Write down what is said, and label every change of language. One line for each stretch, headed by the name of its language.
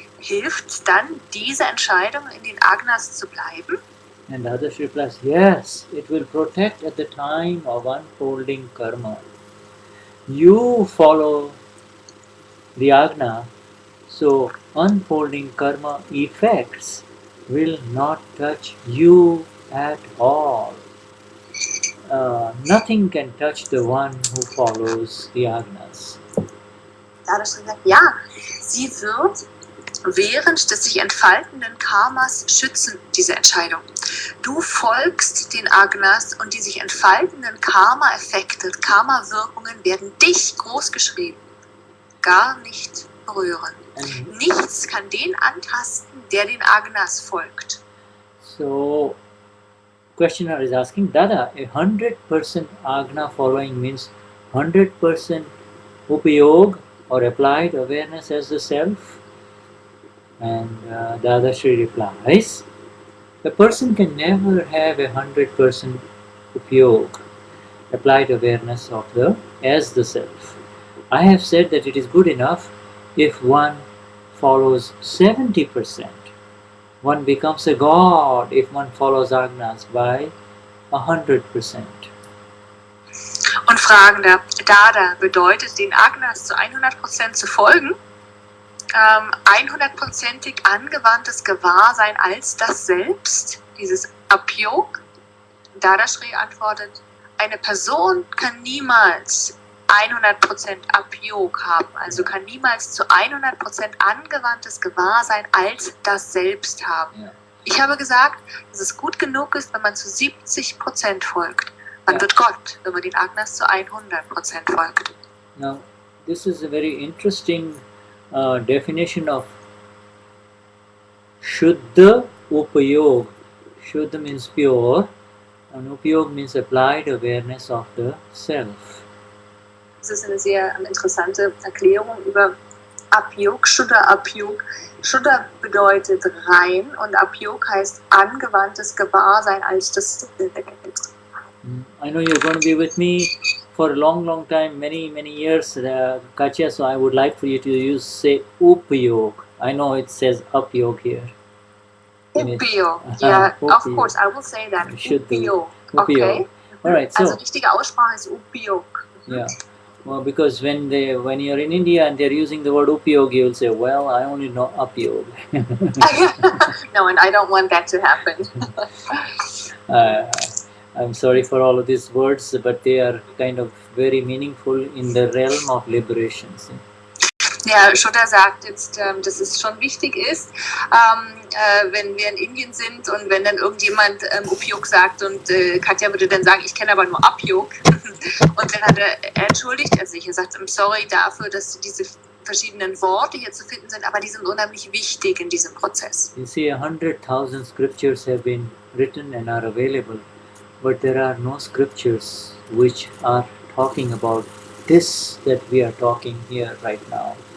German: Hilft dann diese Entscheidung, in den Agnas zu bleiben?
English: And the other replies, yes, it will protect at the time of unfolding karma. You follow the Agna, so unfolding karma effects will not touch you at all. Nothing can touch the one who follows the Agnas.
German: Dadashri sagt, ja, sie wird während des sich entfaltenden Karmas schützen, diese Entscheidung. Du folgst den Agnas und die sich entfaltenden Karma-Effekte, Karma-Wirkungen werden dich großgeschrieben, gar nicht berühren. Nichts kann den antasten, der den Agnas folgt.
English: So, questioner is asking, Dada, 100% Agna following means 100% upayog or applied awareness as the self? And Dadashri replies, a person can never have 100% upayog, applied awareness of as the self. I have said that it is good enough if one follows 70%. One becomes a god if one follows Agnas by 100%.
German: Und fragender, Dada, bedeutet den Agnas zu 100% zu folgen? 100%ig angewandtes Gewahrsein als das Selbst, dieses Apyog? Dadashri antwortet, eine Person kann niemals 100% Apyog haben, also kann niemals zu 100% angewandtes Gewahrsein als das Selbst haben.
English: Yeah.
German: Ich habe gesagt, dass es gut genug ist, wenn man zu 70% folgt. Man wird Gott, wenn man den Agnas zu 100% folgt.
English: Now, this is a very interesting definition of Shuddha Upayog. Shuddha means pure, and Upayog means applied awareness of the self.
German: Das ist eine sehr interessante Erklärung über Apyog, Shuddha Apyog. Shuddha bedeutet rein und Apyog heißt angewandtes Gewahrsein als das Selbst.
English: I know you're going to be with me for a long time, many years, Katja, so I would like for you to say Upayog. I know it says Apyog here. Upayog, yeah, of course, I will say that. Upayog, okay. Alright, so.
German: Also richtige Aussprache ist Upayog.
English: Yeah. Well, because when you're in India and they're using the word upyog, you'll say, well, I only know upyog. No, and I don't want that to happen. I'm sorry for all of these words, but they are kind of very meaningful in the realm of liberation.
German: Ja, Shuddha sagt jetzt, dass es schon wichtig ist, wenn wir in Indien sind und wenn dann irgendjemand Upyog sagt und Katja würde dann sagen, ich kenne aber nur Apyog. Und dann entschuldigt er sich. Er sagt,
English: I'm sorry
German: dafür, dass diese verschiedenen Worte hier zu finden sind, aber die sind unheimlich wichtig in diesem Prozess.
English: You see, 100,000 scriptures have been written and are available, but there are no scriptures which are talking about this that we are talking here right now.